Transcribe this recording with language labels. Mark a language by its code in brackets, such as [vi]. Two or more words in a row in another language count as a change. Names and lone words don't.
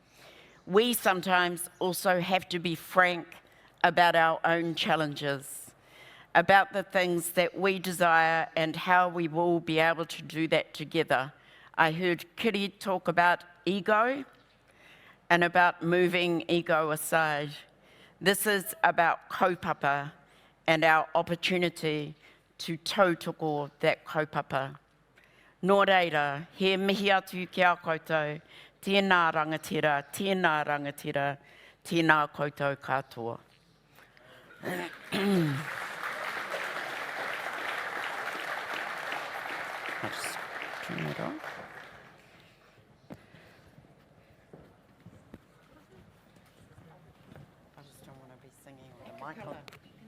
[en] We sometimes also have to be frank about our own challenges, about the things that we desire and how we will be able to do that together. I heard Kiri talk about ego and about moving ego aside. This is about kaupapa and our opportunity to tautoko that kaupapa. [mi] Nō reira, he mihi atu ki a koutou, Tēnā rangatira, tēnā rangatira, tēnā koutou katoa. [en] I'll just turn it on. I just don't want to be singing with the mic on.